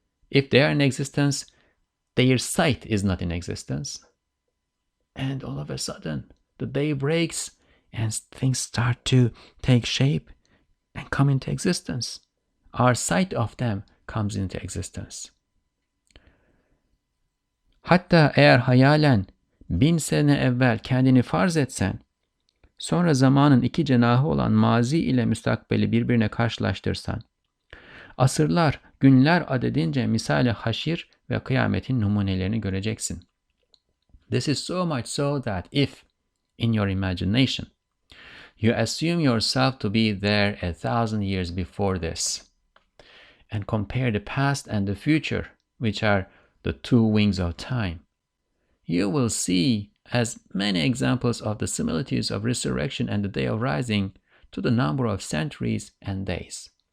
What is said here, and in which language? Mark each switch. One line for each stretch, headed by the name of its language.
English: If they are in existence, their sight is not in existence. And all of a sudden, the day breaks and things start to take shape and come into existence. Our sight of them comes into existence.
Turkish: Hatta eğer hayalen 1000 sene evvel kendini farz etsen, sonra zamanın iki cenahı olan mazi ile müstakbeli birbirine karşılaştırsan, asırlar, günler adedince misali haşir ve kıyametin numunelerini göreceksin.
English: This is so much so that if, in your imagination, you assume yourself to be there 1,000 years before this, and compare the past and the future, which are the two wings of time, you will see as many examples of the similitudes of resurrection and the day of rising to the number of centuries and days.